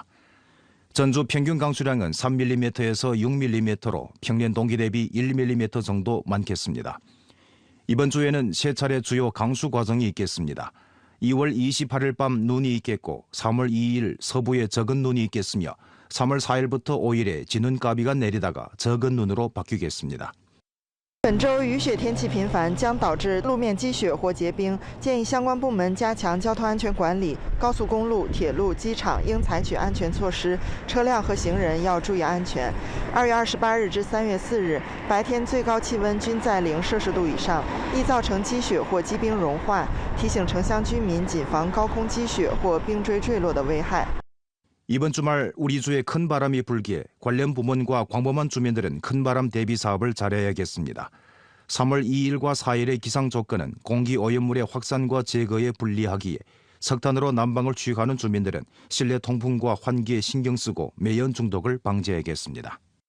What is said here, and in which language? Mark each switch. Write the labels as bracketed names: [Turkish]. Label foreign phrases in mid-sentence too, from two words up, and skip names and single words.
[Korean] 전주 평균 강수량은 3mm에서 6mm로 평년 동기 대비 1mm 정도 많겠습니다. 이번 주에는 세 차례 주요 강수 과정이 있겠습니다. 2월 28일 밤 눈이 있겠고 3월 2일 서부에 적은 눈이 있겠으며 3월 4일부터 5일에 진눈가비가 내리다가 적은 눈으로 바뀌겠습니다. [Chinese] 本周雨雪天气频繁，将导致路面积雪或结冰，建议相关部门加强交通安全管理。高速公路、铁路、机场应采取安全措施，车辆和行人要注意安全。2月28日至3月4日，白天最高气温均在0摄氏度以上，易造成积雪或积冰融化。提醒城乡居民谨防高空积雪或冰锥坠落的危害。 [Korean] 이번 주말 우리 주에 큰 바람이 불기에 관련 부문과 광범한 주민들은 큰 바람 대비 사업을 잘해야겠습니다. 3월 2일과 4일의 기상 조건은 공기 오염물의 확산과 제거에 불리하기에 석탄으로 난방을 취하는 주민들은 실내 통풍과 환기에 신경 쓰고 매연 중독을 방지해야겠습니다.